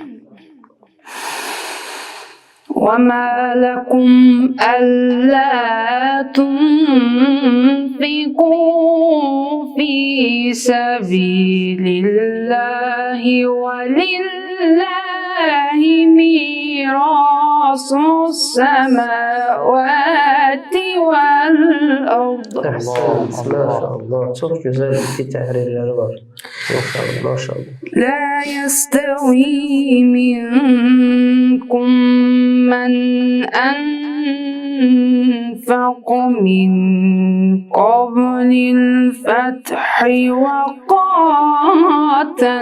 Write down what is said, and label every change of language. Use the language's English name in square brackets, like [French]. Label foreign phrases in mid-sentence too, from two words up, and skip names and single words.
[Arabic] وما لكم ألا تنفقوا في سبيل الله ولله ميراث السماوات والأرض. [Turkish] Ahsentum. Maşallah. Çok güzel bir tahrirleri var. Maşallah. Maşallah. [Arabic] لا يستوي منكم من أنفق من قبل الفتح وقاتل.